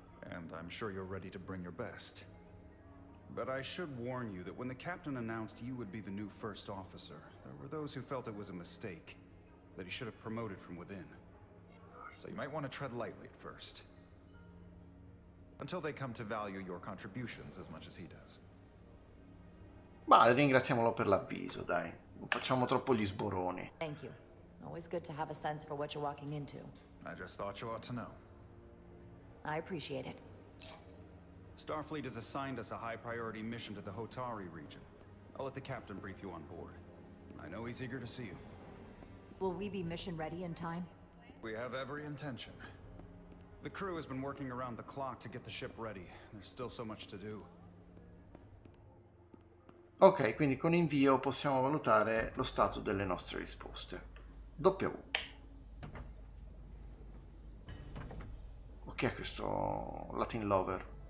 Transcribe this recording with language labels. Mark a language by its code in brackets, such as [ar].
[en] And I'm sure you're ready to bring your best. But I should warn you that when the captain announced you would be the new first officer, there were those who felt it was a mistake, that he should have promoted from within. So you might want to tread lightly at first. Until they come to value your contributions as much as he does. [it] Ma ringraziamolo per l'avviso, dai. Non facciamo troppo gli sboroni. [en] Thank you. Always good to have a sense for what you're walking into. I just thought you ought to know. I appreciate it. Starfleet has assigned us a high-priority mission to the Hotari region. I'll let the captain brief you on board. I know he's eager to see you. Will we be mission ready in time? We have every intention. The crew has been working around the clock to get the ship ready. There's still so much to do. [it] Ok, quindi con invio possiamo valutare lo stato delle nostre risposte. W. Ok, questo Latin Lover.